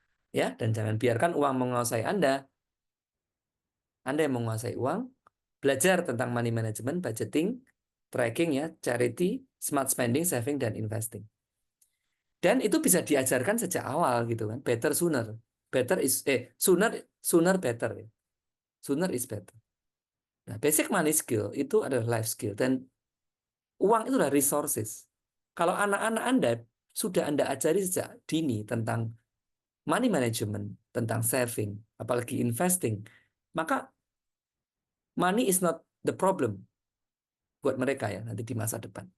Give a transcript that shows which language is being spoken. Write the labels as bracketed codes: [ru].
[id] Ya, dan jangan biarkan uang menguasai Anda. Anda yang menguasai uang, belajar tentang money management, budgeting, tracking ya, charity, smart spending, saving, dan investing. Dan itu bisa diajarkan sejak awal gitu kan. [en] Better sooner. Better is sooner sooner better ya. Sooner is better. [id] Nah, basic money skill itu adalah life skill dan uang itu adalah resources. Kalau anak-anak Anda sudah Anda ajari sejak dini tentang money management, tentang saving, apalagi investing, maka [en] money is not the problem [id] buat mereka ya nanti di masa depan.